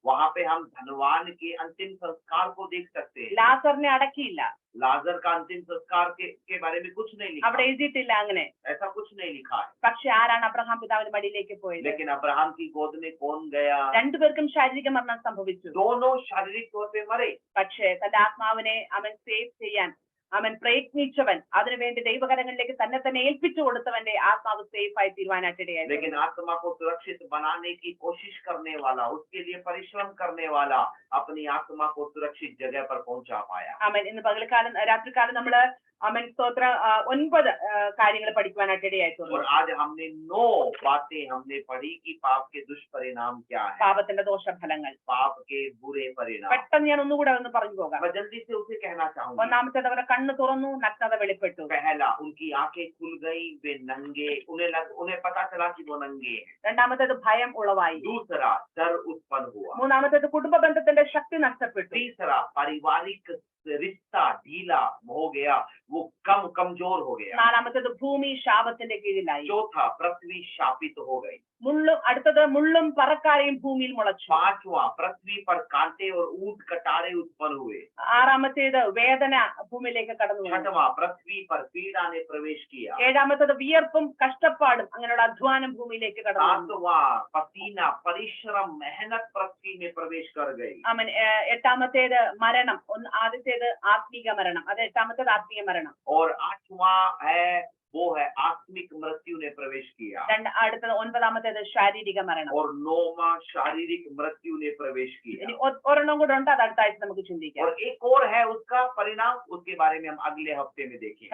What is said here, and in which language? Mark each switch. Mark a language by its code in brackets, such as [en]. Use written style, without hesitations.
[hi] वहां पे हम धनवान के अंतिम संस्कार को देख सकते हैं। [ml] ലാസറിനെ അടക്കിയില്ല. [hi] लाजर का अंतिम संस्कार के बारे में कुछ नहीं लिखा, [ml] അവിടെ എഴുതിയിട്ടില്ല അങ്ങനെ. [hi] ऐसा कुछ नहीं लिखा है। [ml] പക്ഷെ ആരാണ് അബ്രഹാം പിതാവിന്റെ മടിയിലേക്ക് പോയത്? [hi] लेकिन अब्राहम की गोद में कौन गया? [ml] രണ്ടുപേർക്കും ശാരീരിക മരണം സംഭവിച്ചു. [hi] दोनों शारीरिक तौर पे मरे, [ml] പക്ഷേ തന്റെ ആത്മാവിനെ അവൻ സേവ് ചെയ്യാൻ അവൻ പ്രയത്നിച്ചവൻ, അതിനുവേണ്ടി ദൈവകരങ്ങളിലേക്ക് തന്നെ തന്നെ ഏൽപ്പിച്ചു കൊടുത്തവന്റെ ആത്മാവ് സേഫ് ആയി തീരുവാനായിട്ടിടയായി. [hi] लेकिन आत्मा को सुरक्षित बनाने की कोशिश करने वाला, उसके लिए परिश्रम करने वाला अपनी आत्मा को सुरक्षित जगह पर पहुंचा पाया। [ml] ആമേൻ. ഇന്ന് പകൽക്കാലം രാത്രികാലം നമ്മള് ആമേൻ സ്തോത്ര 9 കാര്യങ്ങൾ പഠിക്കുവാനായിട്ടിടയായിട്ടുണ്ട്. [hi] और आज हमने 9 बातें हमने पढ़ी कि पाप के दुष्परिणाम क्या है, [ml] പാപത്തിന്റെ ദോഷഫലങ്ങൾ. [hi] पाप के बुरे परिणाम। [ml] പെട്ടെന്ന് ഞാൻ ഒന്നുകൂടെ ഒന്ന് പറഞ്ഞു പോകാം. [hi] मैं जल्दी से उसे कहना चाहूंगा। [ml] ഒന്നാമത്തേത് അവരുടെ കണ്ണ് തുറന്നു, നഗ്നത വെളിപ്പെട്ടു. [hi] पहला, उनकी आंखें खुल गई, वे नंगे, उन्हें पता चला कि वो नंगे हैं। [ml] രണ്ടാമത്തേത് ഭയം ഉളവായി. [hi] दूसरा, डर उत्पन्न हुआ। [ml] മൂന്നാമത്തേത് കുടുംബ ബന്ധത്തിന്റെ ശക്തി നഷ്ടപ്പെട്ടു. [hi] तीसरा, पारिवारिक रिश्ता ढीला हो गया, वो कमजोर हो गया। [ml] നാലാമത്തേത് ഭൂമി ശാപത്തിന്റെ കീഴിലായി. [hi] चौथा, पृथ्वी शापित हो गई। [ml] അടുത്തത് മുള്ളും പറക്കാരയും ഭൂമിയിൽ മുളച്ചു. [hi] पांचवा, पृथ्वी पर कांटे और ऊंट कटारे उत्पन्न हुए। [ml] ആറാമത്തേത് വേദന ഭൂമിയിലേക്ക് കടന്നു വന്നു. [hi] छठवां, पृथ्वी पर पीड़ा ने प्रवेश किया। [ml] ഏഴാമത്തേത് വിയർപ്പും കഷ്ടപ്പാടും അങ്ങനെയുള്ള അധ്വാനം ഭൂമിയിലേക്ക് കടന്നു വന്നു. [hi] सातवां, पसीना, परिश्रम, मेहनत पृथ्वी में प्रवेश कर गई। [ml] ആമേൻ. എട്ടാമത്തേത് മരണം. ആദ്യത്തേത് ആത്മീക മരണം, അത് എട്ടാമത്തേത് ആത്മീയ മരണം. [hi] और आठवां है वो है आत्मिक मृत्यु ने प्रवेश किया। [ml] അടുത്തത് ഒൻപതാമത്തേത് ശാരീരിക മരണം. [hi] और 9वां शारीरिक मृत्यु ने प्रवेश किया। [ml] ഇനി ഒരെണ്ണം കൂടെ ഉണ്ട്, അത് അടുത്താഴ്ച നമുക്ക് ചിന്തിക്കാം. [hi] और एक और है उसका परिणाम, उसके बारे में हम अगले हफ्ते में देखेंगे।